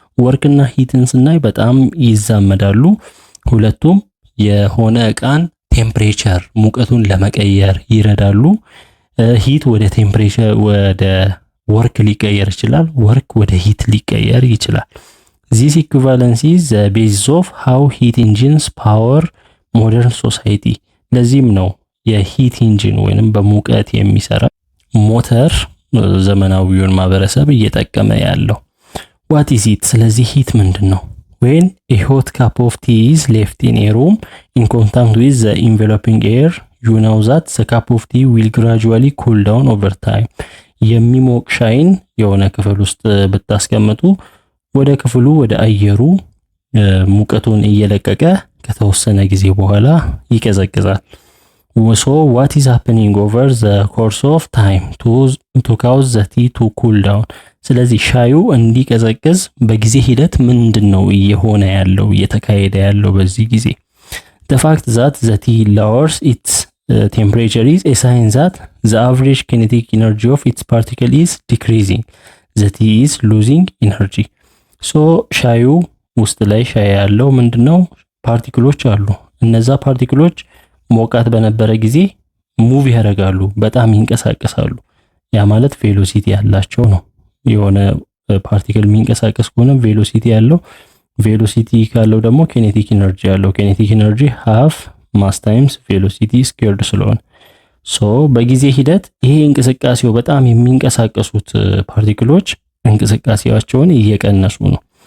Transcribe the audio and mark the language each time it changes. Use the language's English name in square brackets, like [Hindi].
[Amharic] work እና ሂትን ስናይ በጣም ይዛመዳሉ። ሁለቱም የሆነ ዕቃን ቴምፕሬቸር ሙቀቱን ለመቀየር ይረዳሉ። ሂት ወደ ቴምፕሬቸር ወደ ወርክ ሊቀየር ይችላል፣ ወርክ ወደ ሂት ሊቀየር ይችላል። [English] this equivalence is the basis of how heat engines power modern society. [Amharic] ለዚህም ነው የሂት ኢንጂን ወይንም በሙቀት የሚሰራ ሞተር ዘመናዊውን ማህበረሰብ እየጠቀመ ያለው። [English] what is it? [Amharic] ስለዚህ ሂት ምንድነው? [English] when a hot cup of tea is left in a room in contact with the enveloping air, you know that the cup of tea will gradually cool down over time. [Amharic] የሚሞቅ ሻይን የሆነ ክፍል ውስጥ ብታስቀምጡ ወደ ክፍሉ ወደ አየሩ ሙቀቱን እየለቀቀ ከተወሰነ ጊዜ በኋላ ይቀዘቅዛል። [English] so what is happening over the course of time to cause the tea to cool down? [Amharic] ስለዚህ ሻዩ እንዲቀዘቅዝ በጊዜ ሂደት ምንድነው እየሆነ ያለው እየተካሄደ ያለው በዚህ ጊዜ? [English] the fact that the tea lowers its temperature is a sign that the average kinetic energy of its particle is decreasing. the tea is losing energy. [Amharic] so ሻዩ ውስጥ ላይ ሻይ ያለው ምንድነው ፓርቲክሎች አሉ። እነዛ ፓርቲክሎች ሞቃት በነበረ ጊዜ ሙቭ ያደርጋሉ፣ በጣም ይንቀሳቀሳሉ። ያ ማለት ቬሎሲቲ ያላቸው ነው። የሆነ ፓርቲክል የሚንቀሳቀስ ከሆነ ቬሎሲቲ ያለው፣ ቬሎሲቲ ካለው ደግሞ ኪኔቲክ ኢነርጂ ያለው። ኪኔቲክ ኢነርጂ ሃፍ ማስ ታይምስ ቬሎሲቲ ስኩዌርድ ስለሆነ በጊዜ ሂደት ይሄ እንቅስቃሴው በጣም የሚንቀሳቀሱት ፓርቲክሎች እንቅስቃሴያቸውን እየቀነሱ ነው።